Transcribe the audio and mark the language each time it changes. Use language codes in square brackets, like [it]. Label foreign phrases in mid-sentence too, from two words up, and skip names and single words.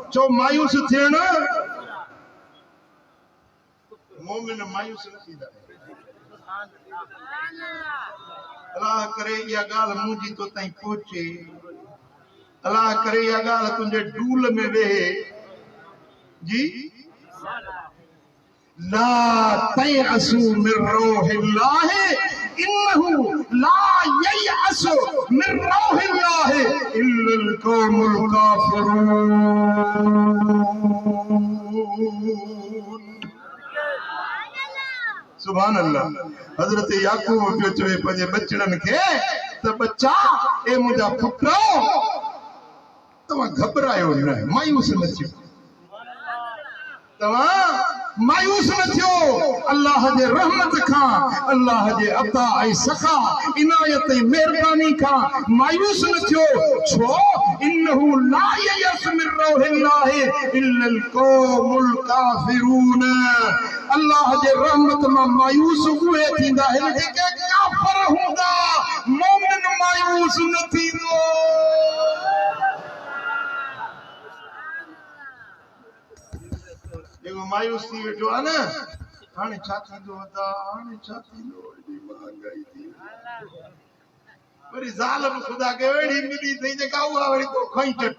[sd] चो मायूस थियण, मोमिन मायूस न थींदा। अल्लाह करे इहा ॻाल्हि मुंहिंजी तो ताईं पहुचे, अल्लाह करे इहा ॻाल्हि तुंहिंजे डूल में वेहे जी। [ar] لا تيأسوا من روح الله إنه لا ييأس من روح الله إلا القوم الكافرون. سبحان الله. [sd] हजरत याकूब पियो चवे पंहिंजे बचड़नि खे त बच्चा ए मुंहिंजा पुट तव्हां घबरायो न, मायूस न थियो, तव्हां मायूस न थियो। अल्लाह जे रहमत खां, अल्लाह जे अता ऐं सखा इनायत ऐं महिरबानी खां मायूस न थियो। [ar] ڇو إنه لا ييأس من روح الله إلا القوم الكافرون. [sd] अल्लाह जे रहमत मां मायूस उहे थींदा आहिनि जेके काफ़िर हूंदा, मोमिन मायूस न थींदो। जेको मायूस थी वेठो आहे न, हाणे छा थींदो अदा, हाणे छा थींदो, एॾी महांगाई थी वरी ज़ाल बि ख़ुदा खे अहिड़ी मिली अथई जेका उहा वरी तो खई चट।